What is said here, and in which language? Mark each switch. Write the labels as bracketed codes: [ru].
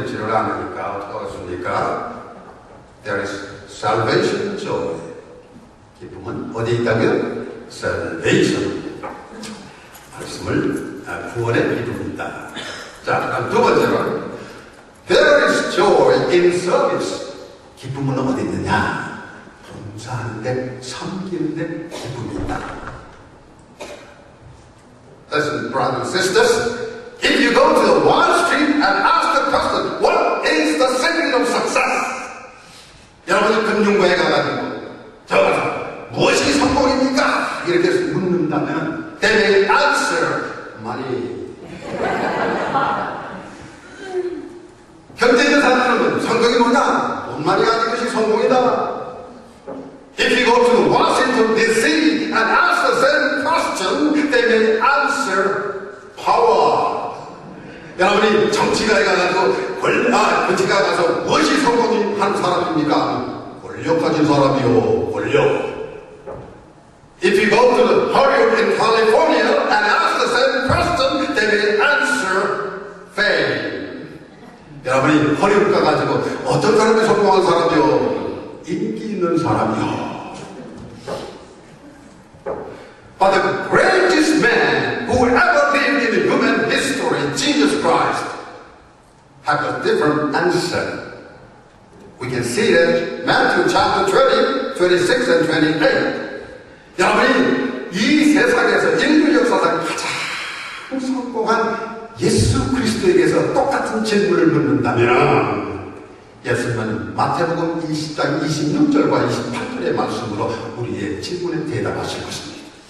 [ko] 말을 안 하니까 어떻게 하겠습니까? [en] There is salvation, joy. [ko] 기쁨은 어디에 있다고요? [en] Salvation. [ko] 말씀을 구원의 기쁨이다. 자, 그럼 두 번째로 [en] There is joy in service. [ko] 기쁨은 어디 있느냐? 봉사하는데, 섬기는데 기쁨이 있다. [en] Listen, brothers and sisters, if you go to the Wall Street and ask the question, what is the secret of success? [ko] 여러분이 금융부에 가가지고 저가서 무엇이 성공입니까? 이렇게 묻는다면 [en] they may answer money. [ko] 현재 있는 사람들은 성공이 뭐냐? 돈 많이 가진 것이 성공이다. [en] If you go to Washington D.C. and ask the same question, they may answer power. [ko] 여러분이 정치가에 가서 정치가 가서 무엇이 성공이 한 사람입니까? 권력 가진 사람이요. 권력. [en] If you go to the Hollywood in California and ask the same question, they may answer fame. [ko] 여러분이 허리웃 가가지고 어떤 사람이 성공한 사람이요? 인기 있는 사람이요. [en] But the greatest man who ever lived in human history, Jesus Christ, had a different answer. We can see that Matthew chapter 20, 26 and 28. [ko] 여러분이 이 세상에서 인류 역사상 가장 성공한 예수 그리스도에게서 똑같은 질문을 묻는다면 예수님은 마태복음 20장 26절과 28절의 말씀으로 우리의 질문에 대답하실 것입니다.